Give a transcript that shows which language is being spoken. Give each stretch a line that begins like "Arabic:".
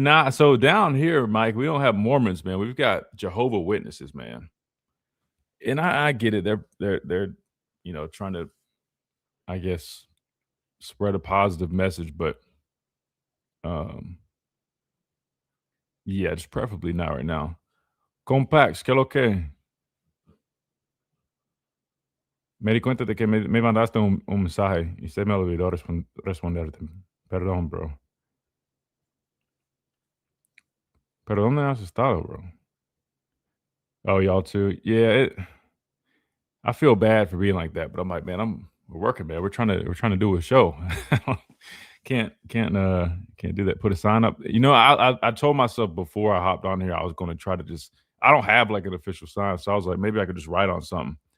English: So down here, Mike, we don't have Mormons, man. We've got Jehovah Witnesses, man. And I get it. They're trying to, I guess, spread a positive message, but yeah, just preferably not right now.
Spanish: Compax, que lo que? Me di cuenta de que me mandaste un mensaje y se me olvidó responderte. Perdón, bro. Pero ¿dónde has estado, bro?
English: Oh, y'all too? Yeah, I feel bad for being like that, but I'm like, man, we're working, man. We're trying to do a show. Can't do that. Put a sign up. I told myself before I hopped on here I was going to try to I don't have like an official sign, so I was like, maybe I could just write on something.